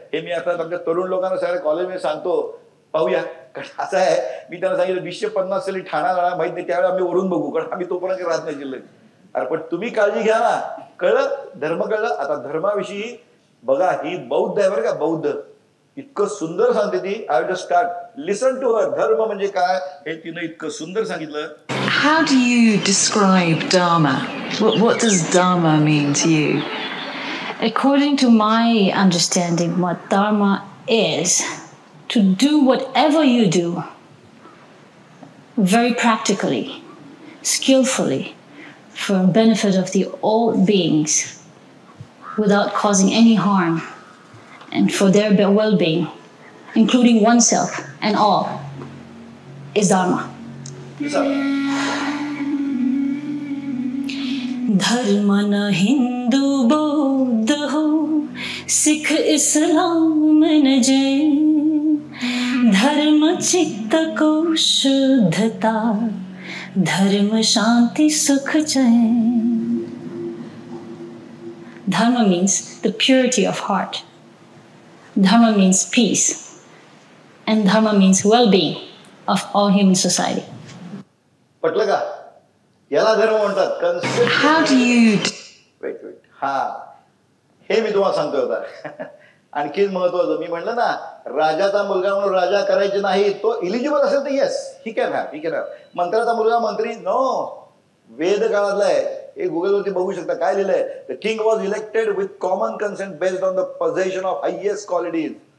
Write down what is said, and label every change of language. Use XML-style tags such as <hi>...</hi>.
<mr>हे मी आता आमच्या तरुण लोकांना सगळ्या कॉलेजमध्ये सांगतो. पाहूया, कारण असं आहे, मी त्यांना सांगितलं 250 साली ठाणा जाणार माहित नाही, त्यावेळी आम्ही वरून बघू, कारण आम्ही तोपर्यंत राहत नाही जिल्ह्यात. अरे पण तुम्ही काळजी घ्या ना. कळलं, धर्म कळलं. आता धर्माविषयी बघा, ही बौद्ध आहे बरं का, बौद्ध. इतकं सुंदर सांगते ती.</mr> <en>I just start, listen to her.</en> <mr>धर्म म्हणजे काय हे तिनं इतकं सुंदर सांगितलं.</mr> <en>How do you describe Dharma? What does Dharma mean to you? According to my understanding, what Dharma is, to do whatever you do very practically, skillfully, for benefit of the all beings, without causing any harm, and for their well-being, including oneself and all, is Dharma.</en> <hi>धर्म न हिंदू बौद्ध हो, सिख इस्लाम न जैन, धर्म चित्त को शुद्धता, धर्म शांति सुख चैन.</hi> <en>Dharma means the purity of heart. Dharma means peace. And Dharma means well-being of all human society.</en> <mr>पटलं का? याला धर्म म्हणतात.</mr> <en>How do you</en> <mr>वेट हा हे मी तुम्हाला सांगतोय होता. आणखीन महत्वाचं मी म्हणलं ना, राजाचा मुलगा म्हणून राजा करायचे नाही. तो इलिजिबल असेल तर येस,</mr> <en>He can have.</en> <mr>मंत्र्याचा मुलगा मंत्री नो. वेद काळातला आहे, हे गुगलवरती बघू शकता. काय लिहिलंय?</mr> <en>The king was elected with common consent based on the possession of highest qualities.</en>